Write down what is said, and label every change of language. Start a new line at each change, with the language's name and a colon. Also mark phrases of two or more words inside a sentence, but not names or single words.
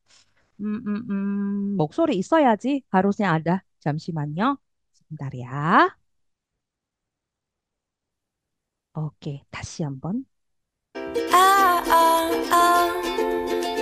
Korean: 목소리 있어야지.
Indonesian: harusnya ada.
Korean: 잠시만요.
Indonesian: sebentar ya.
Korean: 오케이, 다시 한번. 아, 아, 아.